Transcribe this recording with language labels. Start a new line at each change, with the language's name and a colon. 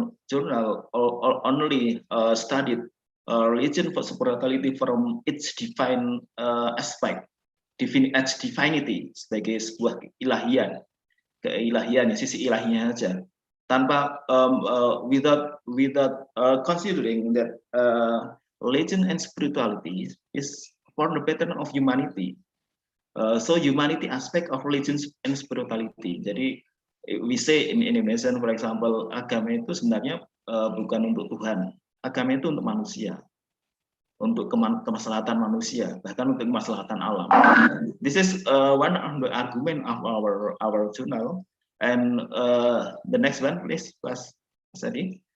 English: journal only studied religion for spirituality from its defined aspect, its divinity,
Indonesian: sebagai sebuah keilahian, sisi ilahinya saja, tanpa
English: without considering that religion and spirituality is for the betterment of humanity. So humanity aspect of religion and spirituality.
Indonesian: Jadi
English: we say in Indonesian, for example,
Indonesian: agama itu sebenarnya bukan untuk Tuhan, agama itu untuk manusia, untuk kemaslahatan manusia, bahkan untuk kemaslahatan alam.
English: This is one of the argument of our journal. And the next one, please, Mas Adi.